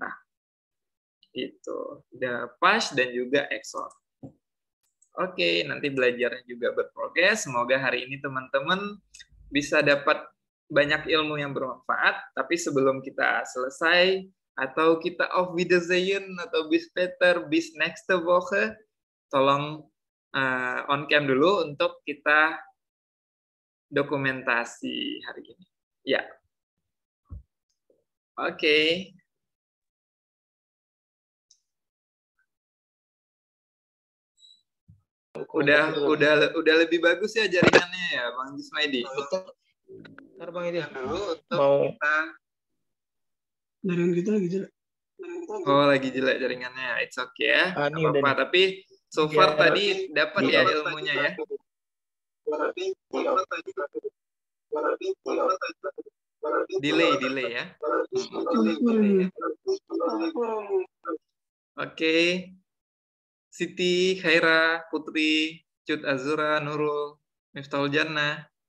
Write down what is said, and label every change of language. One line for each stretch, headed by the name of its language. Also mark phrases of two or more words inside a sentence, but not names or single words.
Indonesian: Itu udah pas dan juga Exor. Oke, nanti belajarnya juga berprogres. Semoga hari ini teman-teman bisa dapat banyak ilmu yang bermanfaat. Tapi sebelum kita selesai atau kita
German: auf Wiedersehen
Indonesian: atau
German: bis später, bis nächste Woche,
Indonesian: tolong on cam dulu untuk kita dokumentasi hari ini. Ya. Oke. Udah lebih bagus ya jaringannya ya, Bang Jismaidi. Ntar Bang ini Dulu untuk mau kita. Jaringan kita lagi jelek. Oh, lagi jelek jaringannya.
English: It's okay ya. Ah,
Indonesian: Nggak ini udah apa-apa. nih. Tapi
English: so far
Indonesian: Biar- tadi dapat ya ilmunya ya. Delay ya. Delay ya. Oke. Siti, Khaira, Putri, Cut Azura, Nurul, Miftahul Jannah.